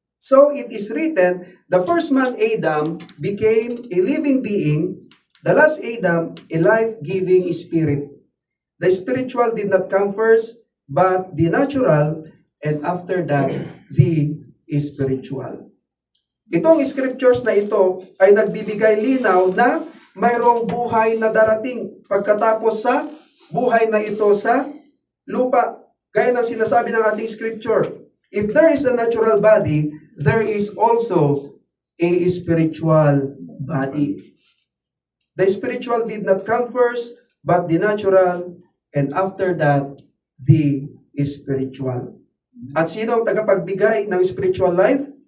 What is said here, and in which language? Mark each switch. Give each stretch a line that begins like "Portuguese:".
English: So it is written, the first man Adam became a living being, the last Adam a life-giving spirit. The spiritual did not come first, but the natural, and after that, the spiritual."
Filipino: Itong scriptures na ito ay nagbibigay linaw na mayroong buhay na darating pagkatapos sa buhay na ito sa lupa. Gaya ng sinasabi ng ating scripture,
English: if there is a natural body, there is also a spiritual body. The spiritual did not come first, but the natural, and after that, the spiritual.
Filipino: At sino ang tagapagbigay ng spiritual life?